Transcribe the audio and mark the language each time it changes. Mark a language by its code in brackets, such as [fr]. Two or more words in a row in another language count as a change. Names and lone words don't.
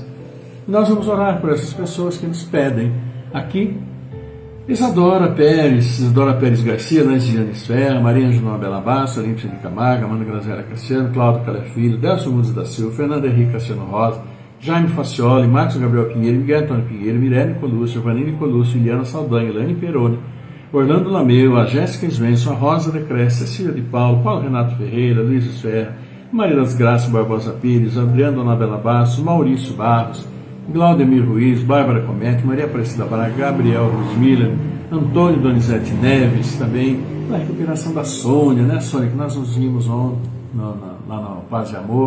[pt] E nós vamos orar por essas pessoas que nos pedem aqui. Isadora Pérez Garcia, Lanziane Esfera, Maria Angelina Bela Bassa, Olímpia de Camargo, Amanda Graziela Cassiano, Cláudio Calé Filho, Delcio Nunes da Silva, Fernando Henrique Cassiano Rosa, Jaime Facioli, Marcos Gabriel Pinheiro, Miguel Antônio Pinheiro, Mirelle Colúcio, Vanille Colúcio, Iliana Saldanha, Elaine Peroni, Orlando Lameu, a Jéssica Svensson, a Rosa Decrece, Cecília de Paulo, Paulo Renato Ferreira, Luiz Esferra, Maria das Graças Barbosa Pires, Adriano Anabela Bastos, Maurício Barros, Glaudemir Ruiz, Bárbara Comete, Maria Aparecida Braga, Gabriel Rosmiller, Antônio Donizete Neves, também na recuperação da Sônia, né, Sônia, que nós nos vimos ontem lá na Paz e Amor.